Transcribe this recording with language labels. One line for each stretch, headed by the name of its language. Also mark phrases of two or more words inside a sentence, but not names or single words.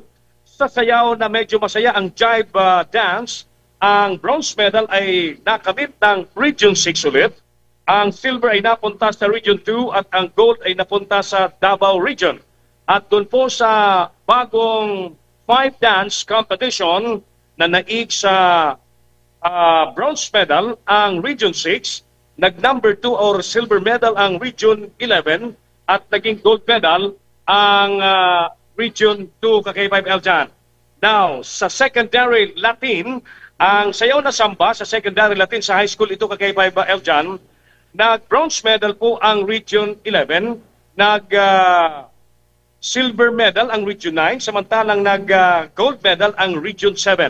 Filipino: Sa sayaw na medyo masaya ang
English: jive dance,
Filipino: ang
English: bronze medal
Filipino: ay nakamit ng Region 6 ulit, ang silver ay napunta sa Region 2 at ang gold ay napunta sa Davao Region. At doon po sa bagong 5
English: dance competition
Filipino: na naig sa
English: bronze medal
Filipino: ang Region 6, nag-number 2 or
English: silver medal
Filipino: ang Region 11 at naging
English: gold medal
Filipino: ang Region 2 kay 5 Eljan. Now, sa
English: secondary Latin,
Filipino: ang sayaw na samba sa
English: secondary Latin
Filipino: sa
English: high school
Filipino: ito kay 5 Eljan, nag-
English: bronze medal
Filipino: po ang Region 11, nag-
English: silver medal
Filipino: ang Region 9, samantalang nag-
English: gold medal
Filipino: ang Region 7.